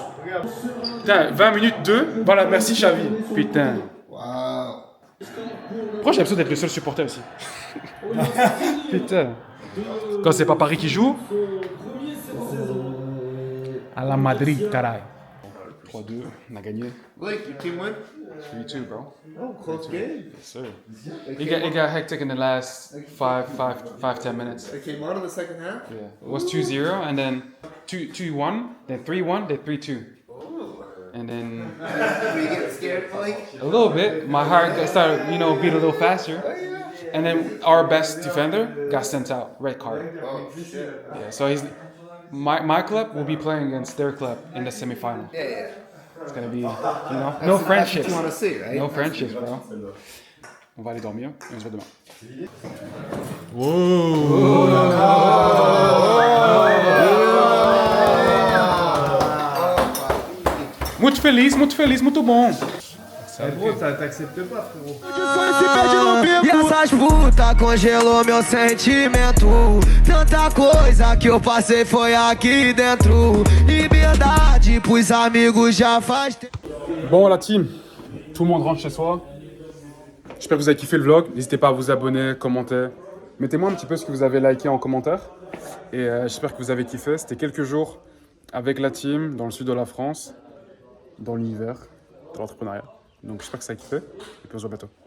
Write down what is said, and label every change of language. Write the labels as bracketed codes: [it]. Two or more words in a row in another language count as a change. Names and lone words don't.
[fr] Putain, 20 minutes 2. Voilà, merci Xavi. Putain. Wow. Pourquoi j'ai l'impression d'être le seul supporter ici? Putain. Quand c'est pas Paris qui joue. À la Madrid, caray. 3-2, on a gagné. [en] Blake, your team win? 3-2, bro. Oh, close game. Yes, sir. It got hectic in the last 5-10 minutes. They came on in the second half? Yeah. It was 2-0, and then 2-1, then 3-1, then 3-2. And then Were you getting scared, Blake? a little bit, my heart started, beat a little faster. And then our best defender got sent out, red card. Oh, shit. Yeah, so my club will be playing against their club in the semifinal. Yeah. It's gonna be, no That's what friendships. you want to see, right? No friendships, bro. [fr] On va aller dormir et on se voit demain. [pt] Muito feliz, muito bom. [fr] Gros, t'acceptes pas, frérot. [pt] E essas putas congelou meu sentimento. Tanta coisa que eu passei foi aqui dentro. Liberdade pros amigos já faz tempo. [fr] Bon, la team, tout le monde rentre chez soi. J'espère que vous avez kiffé le vlog. N'hésitez pas à vous abonner, commenter. Mettez-moi un petit peu ce que vous avez liké en commentaire. Et j'espère que vous avez kiffé. C'était quelques jours avec la team dans le sud de la France, dans l'univers, dans l'entrepreneuriat. Donc j'espère que ça a kiffé. Et puis on se voit bientôt.